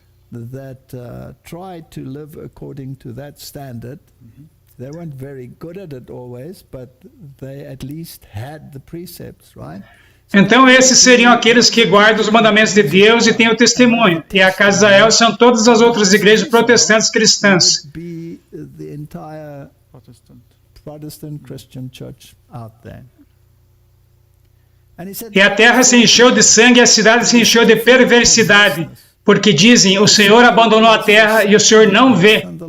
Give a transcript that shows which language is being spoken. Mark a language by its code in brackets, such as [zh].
[en] That tried to live according to that standard. They weren't very good at it always, but they at least had the precepts, right? [pt] Então esses seriam aqueles que guardam os mandamentos de Deus e têm o testemunho. E a casa de Israel são todas as outras igrejas protestantes cristãs. [en] Be the entire Protestant Christian church out there. [pt] E a terra se encheu de sangue e a cidade se encheu de perversidade. Porque dizem: o Senhor abandonou a terra e o Senhor não vê.